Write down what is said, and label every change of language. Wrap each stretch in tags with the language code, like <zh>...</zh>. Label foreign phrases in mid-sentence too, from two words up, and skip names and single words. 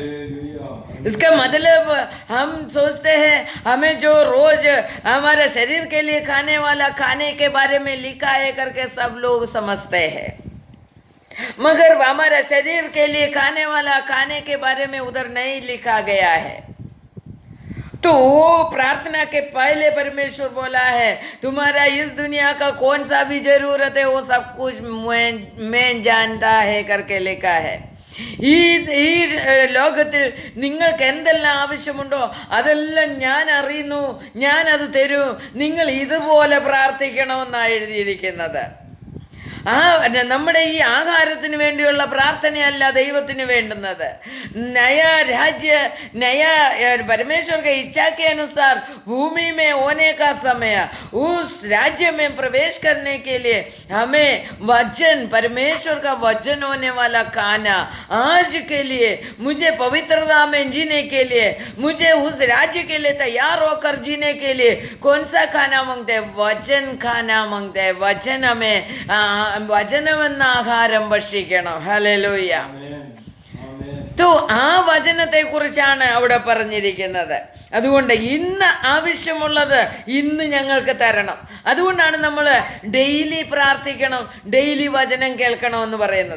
<hi>इसका मतलब हम सोचते हैं हमें जो रोज हमारे शरीर के लिए खाने वाला खाने के बारे में लिखा है करके सब लोग समझते हैं, मगर हमारा शरीर के लिए खाने वाला खाने के बारे में उधर नहीं लिखा गया है। तो वो प्रार्थना के पहले परमेश्वर बोला है, तुम्हारा इस दुनिया का कौन सा भी जरूरत है वो सब कुछ मैं जानता है करके लिखा है।</hi> <ml>ഈ ലോകത്തിൽ നിങ്ങൾക്ക് എന്തെല്ലാം ആവശ്യമുണ്ടോ അതെല്ലാം ഞാൻ അറിയുന്നു, ഞാനത് തരും, നിങ്ങൾ ഇതുപോലെ പ്രാർത്ഥിക്കണമെന്നാണ് എഴുതിയിരിക്കുന്നത്. നമ്മുടെ ഈ ആഹാരത്തിന് വേണ്ടിയുള്ള പ്രാർത്ഥനയല്ല ദൈവത്തിന് വേണ്ടുന്നത്.</ml> <hi>नया राज्य, नया परमेश्वर के इच्छा के अनुसार भूमि में होने का समय, उस राज्य में प्रवेश करने के लिए हमें वचन, परमेश्वर का वचन होने वाला खाना आज के लिए, मुझे पवित्रता में जीने के लिए, मुझे उस राज्य के लिए तैयार होकर जीने के लिए कौन सा खाना मांगते हैं? वचन खाना मांगते हैं. वचन हमें</hi> <ml>വചനമെന്ന ആഹാരം ഭക്ഷിക്കണം. ഹല്ലേലൂയ. तो ആ വചനത്തെ കുറിച്ചാണ് അവിടെ പറഞ്ഞിരിക്കുന്നത്. അതുകൊണ്ട് ഇന്ന് ആവശ്യമുള്ളത് ഇന്ന് ഞങ്ങൾക്ക് തരണം. അതുകൊണ്ടാണ് നമ്മൾ ഡെയിലി പ്രാർത്ഥിക്കണം, ഡെയിലി വചനം കേൾക്കണമെന്ന് പറയുന്നത്.</ml>